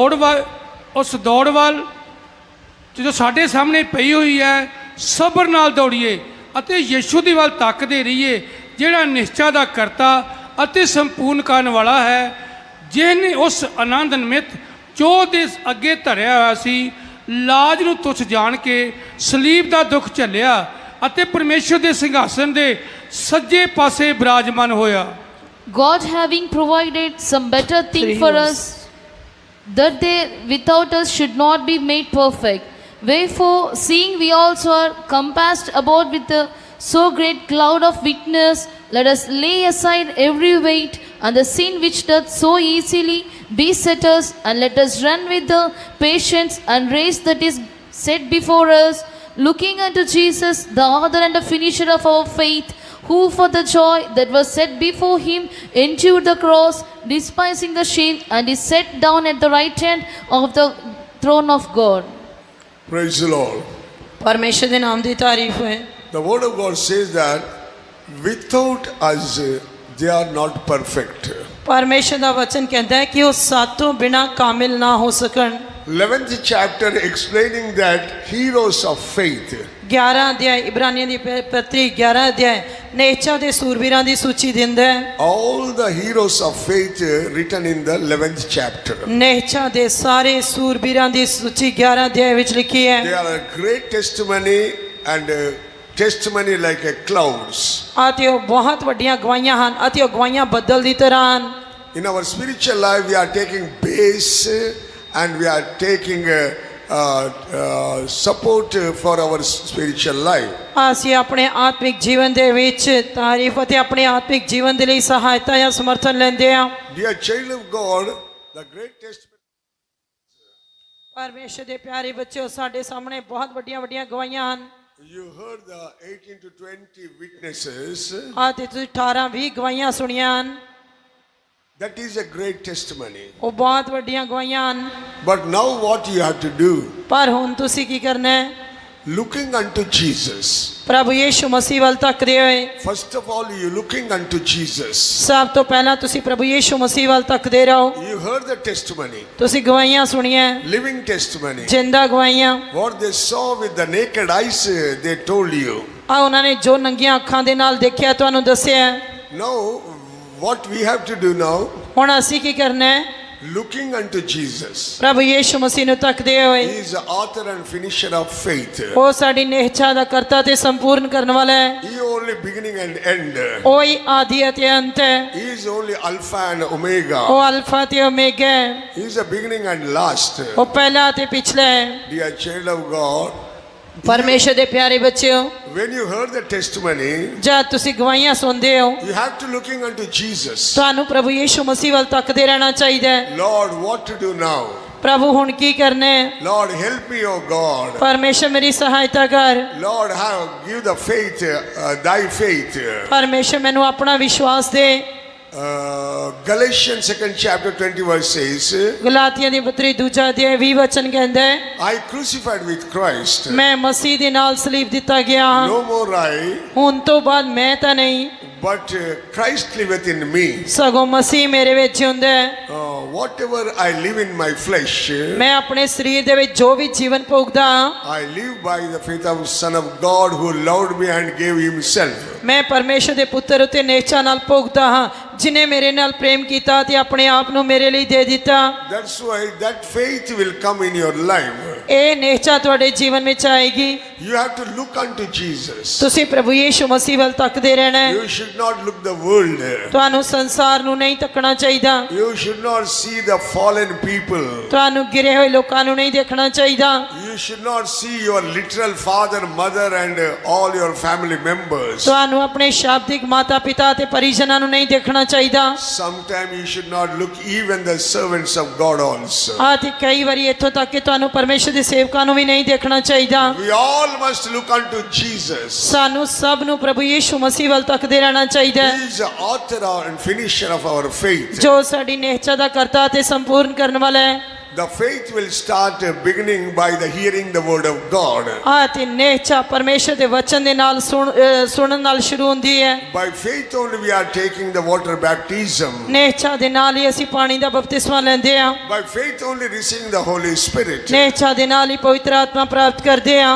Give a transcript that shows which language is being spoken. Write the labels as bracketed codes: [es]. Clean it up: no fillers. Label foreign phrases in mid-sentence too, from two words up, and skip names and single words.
[pa] ਦੌੜ ਵੱਲ ਜਦੋਂ ਸਾਡੇ ਸਾਹਮਣੇ ਪਈ ਹੋਈ ਹੈ ਸਬਰ ਨਾਲ ਦੌੜੀਏ ਅਤੇ ਯਿਸੂ ਦੀ ਵੱਲ ਤੱਕਦੇ ਰਹੀਏ ਜਿਹੜਾ ਨਿਸ਼ਚਾ ਦਾ ਕਰਤਾ ਅਤੇ ਸੰਪੂਰਨ ਕਰਨ ਵਾਲਾ ਹੈ, ਜਿਹਨੇ ਉਸ ਆਨੰਦ ਨਿਮਿਤ ਜੋ ਦੇ ਅੱਗੇ ਧਰਿਆ ਹੋਇਆ ਸੀ ਲਾਜ ਨੂੰ ਤੁੱਛ ਜਾਣ ਕੇ ਸਲੀਬ ਦਾ ਦੁੱਖ ਝੱਲਿਆ ਅਤੇ ਪਰਮੇਸ਼ਰ ਦੇ ਸਿੰਘਾਸਨ ਦੇ ਸੱਜੇ ਪਾਸੇ ਬਿਰਾਜਮਾਨ ਹੋਇਆ। [en] God having provided some better thing for us, that they without us should not be made perfect. Wherefore, seeing we also are compassed about with a so great cloud of witness, let us lay aside every weight and the sin which doth so easily beset us, and let us run with the patience and race that is set before us, looking unto Jesus, the author and the finisher of our faith, who for the joy that was set before him endured the cross, despising the shame, and is set down at the right hand of the throne of God. Praise the Lord. [pa] ਪਰਮੇਸ਼ਰ ਦੇ ਨਾਮ ਦੀ ਤਾਰੀਫ ਹੋਏ। [en] The word of God says that without us they are not perfect. [pa] ਪਰਮੇਸ਼ਰ ਦਾ ਵਚਨ ਕਹਿੰਦਾ ਹੈ ਕਿ ਉਹ ਸਾਤੋਂ ਬਿਨਾ ਕਾਮਿਲ ਨਾ ਹੋ ਸਕਣ। [en] 11th chapter explaining that heroes of faith. [pa] 11 ਅਧਿਆਇ ਇਬਰਾਨੀਆਂ ਦੀ ਪਤਰੀ 11 ਅਧਿਆਇ ਨੇਚਾ ਦੇ ਸੂਰਬੀਰਾਂ ਦੀ ਸੂਚੀ ਦਿੰਦਾ ਹੈ। [en] All the heroes of faith written in the 11th chapter. [pa] ਨੇਚਾ ਦੇ ਸਾਰੇ ਸੂਰਬੀਰਾਂ ਦੀ ਸੂਚੀ 11 ਅਧਿਆਇ ਵਿੱਚ ਲਿਖੀ ਹੈ। [en] They are a great testimony and testimony like a clouds. [pa] ਅਤੇ ਉਹ ਬਹੁਤ ਵੱਡੀਆਂ ਗਵਾਹੀਆਂ ਹਨ ਅਤੇ ਉਹ ਗਵਾਹੀਆਂ ਬੱਦਲ ਦੀ ਤਰ੍ਹਾਂ ਹਨ। [en] In our spiritual life we are taking base and we are taking support for our spiritual life. [pa] ਅਸੀਂ ਆਪਣੇ ਆਤਮਿਕ ਜੀਵਨ ਦੇ ਵਿੱਚ ਤਾਰੀਫ ਅਤੇ ਆਪਣੇ ਆਤਮਿਕ ਜੀਵਨ ਦੇ ਲਈ ਸਹਾਇਤਾ ਜਾਂ ਸਮਰਥਨ ਲੈਂਦੇ ਹਾਂ। [en] Dear child of God, the great testimony. [pa] ਪਰਮੇਸ਼ਰ ਦੇ ਪਿਆਰੇ ਬੱਚਿਓ, ਸਾਡੇ ਸਾਹਮਣੇ ਬਹੁਤ ਵੱਡੀਆਂ ਵੱਡੀਆਂ ਗਵਾਹੀਆਂ ਹਨ। [en] You heard the 18 to 20 witnesses. [pa] ਅਤੇ ਤੁਸੀਂ 18-20 ਗਵਾਹੀਆਂ ਸੁਣੀਆਂ ਹਨ। [en] That is a great testimony. [pa] ਉਹ ਬਹੁਤ ਵੱਡੀਆਂ ਗਵਾਹੀਆਂ ਹਨ। [en] But now what you have to do? [pa] ਪਰ ਹੁਣ ਤੁਸੀਂ ਕੀ ਕਰਨਾ ਹੈ? [en] Looking unto Jesus. [pa] ਪ੍ਰਭੂ ਯੀਸ਼ੂ ਮਸੀਹ ਵੱਲ ਤੱਕਦੇ ਹੋਏ। [en] First of all, you looking unto Jesus. [pa] ਸਭ ਤੋਂ ਪਹਿਲਾਂ ਤੁਸੀਂ ਪ੍ਰਭੂ ਯੀਸ਼ੂ ਮਸੀਹ ਵੱਲ ਤੱਕਦੇ ਰਹੋ। [en] You heard the testimony. [pa] ਤੁਸੀਂ ਗਵਾਹੀਆਂ ਸੁਣੀਆਂ, [en] Living testimony. [pa] ਜਿੰਦਾ ਗਵਾਹੀਆਂ। [en] What they saw with the naked eyes, they told you. [pa] ਆ ਉਹਨਾਂ ਨੇ ਜੋ ਨੰਗੀਆਂ ਅੱਖਾਂ ਦੇ ਨਾਲ ਦੇਖਿਆ ਤੁਹਾਨੂੰ ਦੱਸਿਆ। [en] Now, what we have to do now? [pa] ਹੁਣ ਅਸੀਂ ਕੀ ਕਰਨਾ ਹੈ? [en] Looking unto Jesus. [pa] ਪ੍ਰਭੂ ਯੀਸ਼ੂ ਮਸੀਹ ਨੂੰ ਤੱਕਦੇ ਹੋਏ। [en] He is the author and finisher of faith. [pa] ਉਹ ਸਾਡੀ ਨਿਹਚਾ ਦਾ ਕਰਤਾ ਤੇ ਸੰਪੂਰਨ ਕਰਨ ਵਾਲਾ ਹੈ। [en] He only beginning and end. [pa] ਉਹ ਹੀ ਆਦਿ ਅਤੇ ਅੰਤ ਹੈ। [en] He is only Alpha and Omega. [pa] ਉਹ ਅਲਫਾ ਤੇ ਓਮੇਗਾ ਹੈ। [en] He is the beginning and last. [pa] ਉਹ ਪਹਿਲਾ ਤੇ ਪਿਛਲਾ ਹੈ। [en] Dear child of God, [pa] ਪਰਮੇਸ਼ਰ ਦੇ ਪਿਆਰੇ ਬੱਚਿਓ, [en] when you heard the testimony, [pa] ਜਦ ਤੁਸੀਂ ਗਵਾਹੀਆਂ ਸੁਣਦੇ ਹੋ, [en] you have to looking unto Jesus. [pa] ਤੁਹਾਨੂੰ ਪ੍ਰਭੂ ਯੀਸ਼ੂ ਮਸੀਹ ਵੱਲ ਤੱਕਦੇ ਰਹਿਣਾ ਚਾਹੀਦਾ ਹੈ। [en] Lord, what to do now? [pa] ਪ੍ਰਭੂ ਹੁਣ ਕੀ ਕਰਨਾ ਹੈ? [en] Lord, help me, O God. [pa] ਪਰਮੇਸ਼ਰ ਮੇਰੀ ਸਹਾਇਤਾ ਕਰ। [en] Lord, give the faith, thy faith. [pa] ਪਰਮੇਸ਼ਰ ਮੈਨੂੰ ਆਪਣਾ ਵਿਸ਼ਵਾਸ ਦੇ। [en] Galatians 2nd chapter 20 verse says, [pa] ਗਲਾਤੀਆਂ ਦੀ ਪੱਤਰੀ 2 ਅਧਿਆਇ 20 ਵਚਨ ਕਹਿੰਦਾ ਹੈ, [en] I crucified with Christ. [pa] ਮੈਂ ਮਸੀਹ ਦੇ ਨਾਲ ਸਲੀਬ ਦਿੱਤਾ ਗਿਆ ਹਾਂ। [en] No more I, [pa] ਹੁਣ ਤੋਂ ਬਾਅਦ ਮੈਂ ਤਾਂ ਨਹੀਂ, [en] but Christ liveth in me. [pa] ਸਗੋਂ ਮਸੀਹ ਮੇਰੇ ਵਿੱਚ ਜਿਉਂਦਾ ਹੈ। [en] Whatever I live in my flesh, [pa] ਮੈਂ ਆਪਣੇ ਸਰੀਰ ਦੇ ਵਿੱਚ ਜੋ ਵੀ ਜੀਵਨ ਭੋਗਦਾ ਹਾਂ, [en] I live by the faith of Son of God who loved me and gave himself. [pa] ਮੈਂ ਪਰਮੇਸ਼ਰ ਦੇ ਪੁੱਤਰ ਉਤੇ ਨਿਹਚਾ ਨਾਲ ਭੋਗਦਾ ਹਾਂ, ਜਿਨੇ ਮੇਰੇ ਨਾਲ ਪ੍ਰੇਮ ਕੀਤਾ ਤੇ ਆਪਣੇ ਆਪ ਨੂੰ ਮੇਰੇ ਲਈ ਦੇ ਦਿੱਤਾ। [en] That's why that faith will come in your life. [pa] ਇਹ ਨਿਹਚਾ ਤੁਹਾਡੇ ਜੀਵਨ ਵਿੱਚ ਆਏਗੀ। [en] You have to look unto Jesus. [pa] ਤੁਸੀਂ ਪ੍ਰਭੂ ਯੀਸ਼ੂ ਮਸੀਹ ਵੱਲ ਤੱਕਦੇ ਰਹਿਣਾ ਹੈ। [en] You should not look the world. [pa] ਤੁਹਾਨੂੰ ਸੰਸਾਰ ਨੂੰ ਨਹੀਂ ਤੱਕਣਾ ਚਾਹੀਦਾ। [en] You should not see the fallen people. [pa] ਤੁਹਾਨੂੰ ਗਿਰੇ ਹੋਏ ਲੋਕਾਂ ਨੂੰ ਨਹੀਂ ਦੇਖਣਾ ਚਾਹੀਦਾ। [en] You should not see your literal father, mother and all your family members. [pa] ਤੁਹਾਨੂੰ ਆਪਣੇ ਸ਼ਾਬਦਿਕ ਮਾਤਾ ਪਿਤਾ ਤੇ ਪਰਿਜਨਾਂ ਨੂੰ ਨਹੀਂ ਦੇਖਣਾ ਚਾਹੀਦਾ। [en] Sometimes you should not look even the servants of God also. [pa] ਤੇ ਕਈ ਵਾਰੀ ਇੱਥੋਂ ਤੱਕ ਕਿ ਤੁਹਾਨੂੰ ਪਰਮੇਸ਼ਰ ਦੇ ਸੇਵਕਾਂ ਨੂੰ ਵੀ ਨਹੀਂ ਦੇਖਣਾ ਚਾਹੀਦਾ। [en] We all must look unto Jesus. [pa] ਸਾਨੂੰ ਸਭ ਨੂੰ ਪ੍ਰਭੂ ਯੀਸ਼ੂ ਮਸੀਹ ਵੱਲ ਤੱਕਦੇ ਰਹਿਣਾ ਚਾਹੀਦਾ ਹੈ, [en] He is the author and finisher of our faith. [pa] ਜੋ ਸਾਡੀ ਨਿਹਚਾ ਦਾ ਕਰਤਾ ਤੇ ਸੰਪੂਰਨ ਕਰਨ ਵਾਲਾ ਹੈ। [en] The faith will start beginning by the hearing the word of God. [pa] ਤੇ ਨਿਹਚਾ ਪਰਮੇਸ਼ਰ ਦੇ ਵਚਨ ਦੇ ਨਾਲ ਸੁਣਨ ਨਾਲ ਸ਼ੁਰੂ ਹੁੰਦੀ ਹੈ। [en] By faith only we are taking the water baptism. [pa] ਨਿਹਚਾ ਦੇ ਨਾਲ ਹੀ ਅਸੀਂ ਪਾਣੀ ਦਾ ਬਪਤਿਸਮਾ ਲੈਂਦੇ ਹਾਂ। [en] By faith only receiving the Holy Spirit. [pa] ਨਿਹਚਾ ਦੇ ਨਾਲ ਹੀ ਪਵਿੱਤਰ ਆਤਮਾ ਪ੍ਰਾਪਤ ਕਰਦੇ ਹਾਂ।